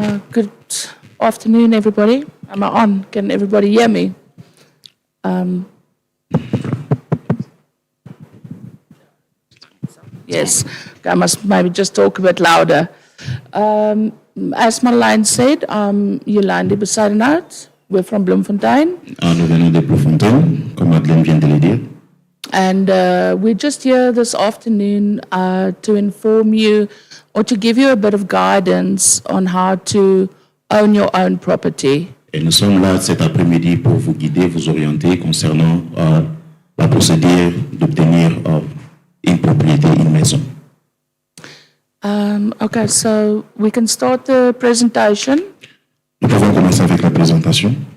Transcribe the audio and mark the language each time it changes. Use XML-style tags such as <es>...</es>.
<en>Good afternoon, everybody. Am I on? Can everybody hear me? Yes, I must maybe just talk a bit louder. As Marlijn said, I'm Yolandi Besadenaert. We're from Bloemfontein.</en> <fr>Nous venons de Bloemfontein, comme Madeleine vient de le dire.</fr> <en>And we're just here this afternoon to inform you or to give you a bit of guidance on how to own your own property.</en> <fr>Et nous sommes là cet après-midi pour vous guider, vous orienter concernant la procédure d'obtenir une propriété, une maison.</fr> <en>Okay, so we can start the presentation.</en> <fr>Nous pouvons commencer avec la présentation.</fr>